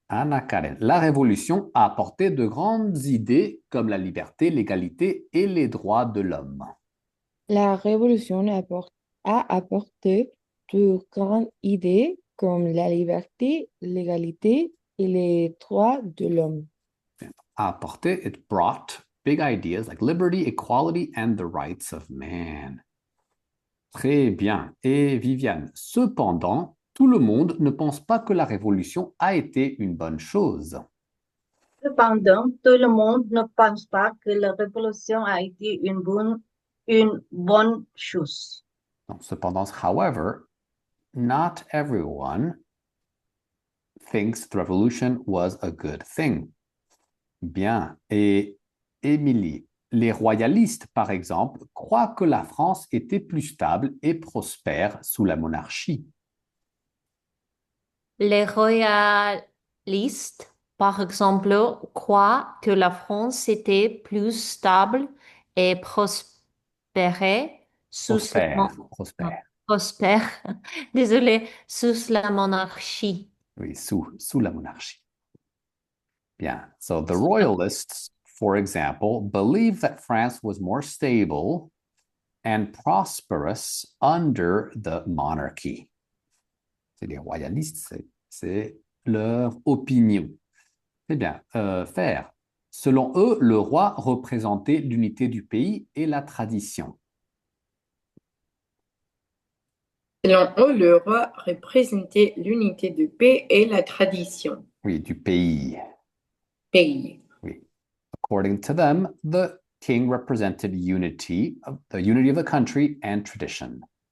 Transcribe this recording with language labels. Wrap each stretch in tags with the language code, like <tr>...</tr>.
<fr>Anna Karen, la Révolution a apporté de grandes idées comme la liberté, l'égalité et les droits de l'homme. La Révolution a apporté de grandes idées comme la liberté, l'égalité et les droits de l'homme. A apporté,</fr> <en>it brought big ideas like liberty, equality and the rights of man.</en> <fr>Très bien. Et Viviane, cependant, tout le monde ne pense pas que la Révolution a été une bonne chose. Cependant, tout le monde ne pense pas que la révolution a été une bonne chose. Donc, cependant,</fr> <en>however, not everyone thinks the revolution was a good thing.</en> <fr>Bien. Et Émilie, les royalistes, par exemple, croient que la France était plus stable et prospère sous la monarchie. Les royalistes, par exemple, croient que la France était plus stable et prospérait sous Prospère, non, prospère. prospère, désolé, sous la monarchie. Oui, sous la monarchie. Bien.</fr> <en>So the royalists, for example, believe that France was more stable and prosperous under the monarchy.</en> <fr>C'est les royalistes, c'est leur opinion. C'est bien. Faire. Selon eux, le roi représentait l'unité du pays et la tradition. Selon eux, le roi représentait l'unité de paix et la tradition. Oui, du pays. Pays. Oui.</fr> <en>According to them, the king represented the unity of the country and tradition.</en>